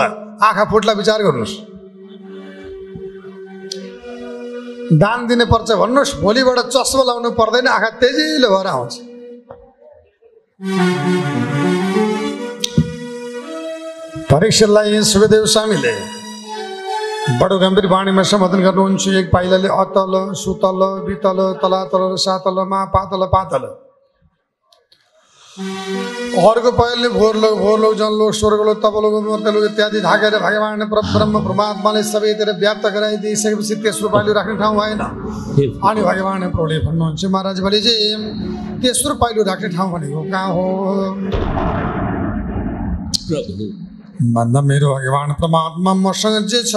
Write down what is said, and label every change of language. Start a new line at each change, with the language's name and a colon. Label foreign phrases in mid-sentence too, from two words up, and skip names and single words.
Nepali: आँखा फुट्ला विचार गर्नुहोस्। दान दिने पर्छ भन्नुहोस्, भोलिबाट चस्मा लाउनु पर्दैन, आँखा तेजिलो भएर आउँछ। परीक्षालाई सुखदेव स्वामीले बडो गम्भीर बाणीमा सम्बोधन गर्नुहुन्छ। एक पाइलाले अतल सुतल बितल तलातल सातल मा पातल पातल, अर्को पाइलले भोर लोग जन लोग स्वर्ग लोग तप लोग मूर्त लोग इत्यादि ढाकेर भगवान ब्रह्म परमात्माले सबैतिर व्याप्त गराइदिइसकेपछि तेस्रो पाइलो राख्ने ठाउँ भएन। अनि भगवान प्रभुले भन्नुहुन्छ, महाराज बलिजी तेस्रो पाइलो राख्ने ठाउँ भनेको कहाँ हो भन्दा मेरो भगवान परमात्मा मसँग जे छ